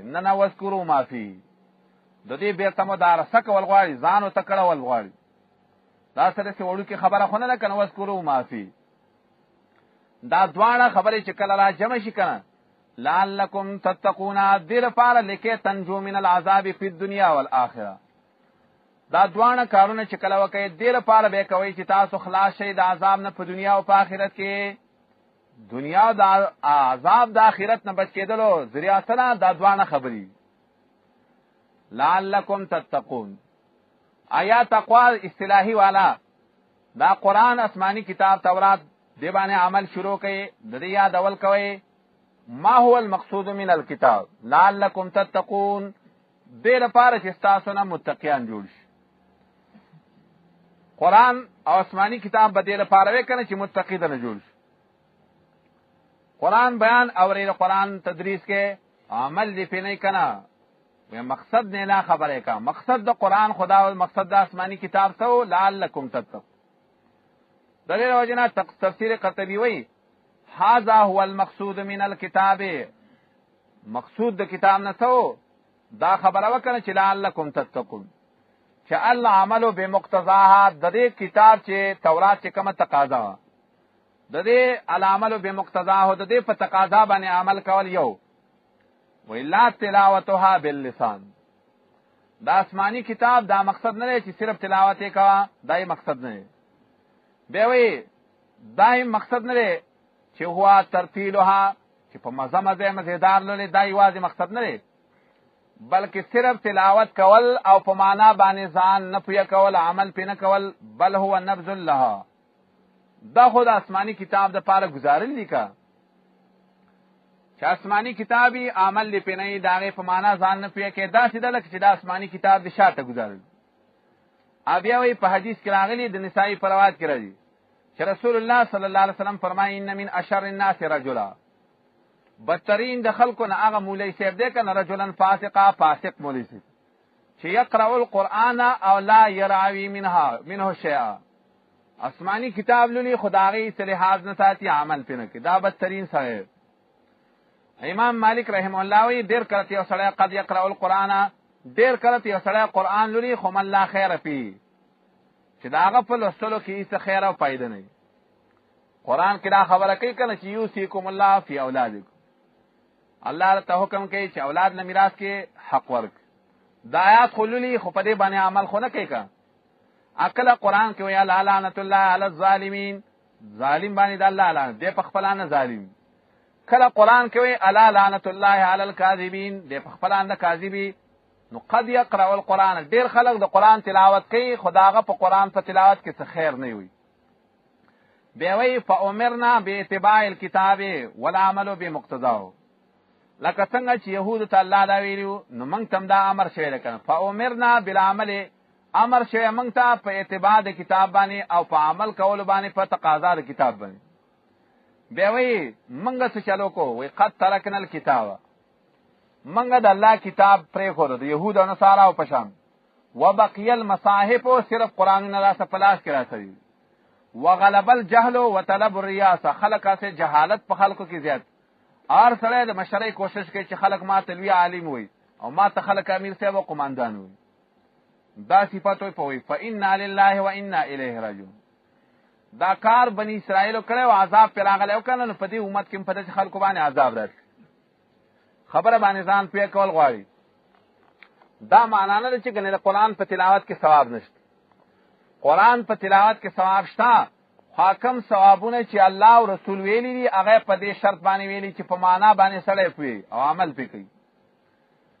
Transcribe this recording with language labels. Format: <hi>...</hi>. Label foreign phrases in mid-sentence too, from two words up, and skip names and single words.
<ps>نه</ps> <ar>وذکروا ما فی،</ar> <ps>د دې بیرته مدارسه کول غواړي، ځان ورته کړول غواړي. دا سره چې وړوکې خبره خو نه ده که نه</ps> <ar>وذکروا ما فی.</ar> <ps>دا دواړه خبرې چې کله را جمع شي که نه</ps> <ar>لعلکم تتقون،</ar> <ps>دې لپاره لیکې</ps> <ar>تنجو من العذاب فی الدنیا والآخره.</ar> <ps>دا دواړه کارونه چې کله وکړئ دې لپاره به کوئ چې تاسو خلاص شئ د عذاب نه په دنیا او په آخرت کې. دنیا د عذاب د آخرت نه بچ کېدلو ذریعه سره دا دواړه خبرې.</ps> <ar>لعلکم تتقون،</ar> <ps>آیا تقوا اصطلاحي والا دا قرآن آسمانی کتاب تورات دې باندې عمل شروع کړئ، د دې یادول کوئ.</ps> <ar>ما هو المقصود من الكتاب لعلکم تتقون،</ar> <ps>دې لپاره چې ستاسو نه متقیان جوړ شي. قرآن او آسمانی کتاب به دې لپاره وي کنه چې متقی نه جوړ شي. قرآن بیان اورېده، قرآن تدریس کې عمل دې پې نه کنه، مقصد نه لا خبره کا. مقصد د قرآن خدا او مقصد د آسمانی کتاب سو</ps> <ar>لعلکم تتقون.</ar> <ps>د دې وجه نه تفسیر قرطبی وایي</ps> <ar>هذا هو المقصود من الكتاب،</ar> <ps>مقصود د کتاب نه سو دا خبره وکړه چې</ps> <ar>لعلکم تتقون،</ar> <ps>چې الله</ps> <ar>عملو بمقتضاها.</ar> <ps>د دې کتاب چې تورات چې کومه تقاضا، د دې</ps> <ar>العملو بمقتضاها،</ar> <ps>د دې په تقاضا باندې عمل کول یو.</ps> <ar>وإلا تلاوتها باللسان،</ar> <ps>دا آسمانی کتاب دا مقصد نه دی چې صرف تلاوت یې کوه، دا یې مقصد نه دی. بیا وایي دا یې مقصد نه دی چې</ps> <ar>هو ترتیلها،</ar> <ps>چې په مزه مزه مزیدار لولې، دا یوازې مقصد نه دی، بلکې صرف تلاوت کول او په معنا باندې ځان نه پوهه کول، عمل پې نه کول.</ps> <ar>بل هو نبذ لها،</ar> <ps>دا خو د آسمانی کتاب د پاره گزارل دي که چې آسمانی کتابی عمل دی پې نه وي، د هغې په معنا ځان نه پوهه کوي. داسې ده لکه چې د آسمانی کتاب د شاته گزارل. بیا وایي په حدیث کې راغلي، د نسائی په روایت کې راځي چې رسول الله</ps> <ar>صلی الله علیه وسلم</ar> <ps>فرمایي</ps> <ar>ان من اشر الناس رجلا،</ar> <ps>بدترین د خلکو نه هغه مولوی صاحب دی که نه</ps> <ar>رجلا فاسقا،</ar> <ps>فاسق مولوی صاحب چې</ps> <ar>یقرأ القرآن او لا یراوی منه شیئا،</ar> <ps>آسمانی کتاب لولي خو د هغې څه لحاظ نه ساتي، عمل پې نه کوي. دا بدترین سړی. امام مالک رحمه الله وایي ډېر کله یو سړی</ps> <ar>قد یقرأ القرآن،</ar> <ps>ډېر کله یو سړی قرآن لولي خو</ps> <ar>من لا خیر فيه،</ar> <ps>چې د هغه په لوستلو کې هېڅ خیر او فایده نه وي. قرآن کې دا خبره کوي که نه چې</ps> <ar>یوصیکم الله فی اولادکم،</ar> <ps>الله ته حکم کوي چې اولاد له میراث کې حق ورکړي. دا آیات خو لولي خو په دې باندې عمل خو نه کوي که. کله قرآن کې وایي</ps> <ar>الا لعنة الله علی الظالمین،</ar> <ps>ظالم باندې د الله لعنت دی، په خپله نه ظالم. کله قرآن کې وایي</ps> <ar>الا لعنة الله علی الکاذبین،</ar> <ps>دی په خپله نه کاذبي. نو</ps> <ar>قد یقرأ القرآن،</ar> <ps>ډېر خلک د قرآن تلاوت کوي خو د هغه په قرآن په تلاوت کې څه خیر نه وي. بیا وایي</ps> <ar>فامرنا باتباع الکتاب والعمل بمقتضاه،</ar> <ps>لکه څنګه چې یهودو ته الله دا ویلي نو موږ ته هم دا امر شوی دی که نه.</ps> <ar>فامرنا بالعمل،</ar> <ps>امر شوی موږ ته په اتباع د کتاب باندې او په عمل کولو باندې، په تقاضا د کتاب باندې. بیا وایي موږ څه چلو کو، وایي</ps> <ar>قد ترکنا الکتاب،</ar> <ps>منګه د الله کتاب پرېښود د یهود او نصاراو په شان.</ps> <ar>وبقي المصاحف،</ar> <ps>صرف قرآنونه راسه په لاس کې راسوي.</ps> <ar>وغلب الجهل وطلب الریاسه،</ar> <ps>خلک هسې جهالت په خلکو کې زیات. هر سړی د مشرۍ کوشش کوي چې خلک ما ته لوی عالم وي او ما ته خلک امیر صاحب او قماندان وي. دا صفت وي په وایي</ps> <ar>فانا لله وانا الیه راجعون.</ar> <ps>دا کار بني اسرائیلو کړی او عذاب پرې راغلی او که نه، نو په دې امت کې هم په داسې خلکو باندې عذاب راشي. خبره باندې ځان پوه کول غواړي. دا معنا نه ده چې ګنې د قرآن په تلاوت کې ثواب نشته. قرآن په تلاوت کې ثواب شته، حاکم ثوابونه چې الله او رسول ویلي دي هغه په دې شرط باندې ویلي چې په معنا باندې سړی پوهي او عمل پې کوي.</ps>